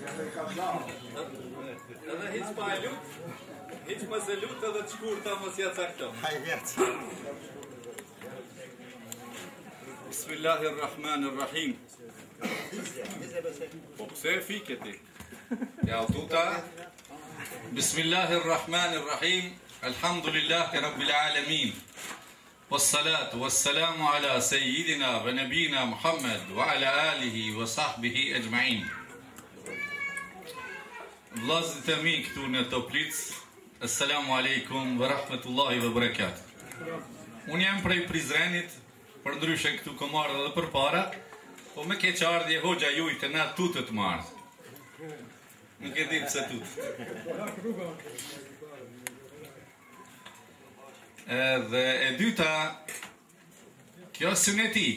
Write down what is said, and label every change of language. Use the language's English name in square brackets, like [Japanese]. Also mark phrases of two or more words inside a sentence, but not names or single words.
[Albanian] Edhe hiç pa e lut, hiç mos e lut edhe të shkurta mos ja cakton. Hajde. [Arabic] Bismillahirrahmanirrahim. [Albanian] Po pse fike ti? Ja tuta. [Arabic] بسم الله الرحمن الرحيم. الحمد لله رب العالمين. والصلاة والسلام على سيدنا ونبينا محمد وعلى آله وصحبه أجمعين. [Albanian] Vllazët e mi këtu në Toplic, [Arabic] السلام عليكم ورحمة الله وبركاته. [Albanian] Unë jam prej Prizrenit, për ndryshe këtu kom ardhur edhe përpara, po me keq ardhje hoxha juaj të na tutët më ardh. Nuk e di pse tut. Dhe e dyta, kjo suneti.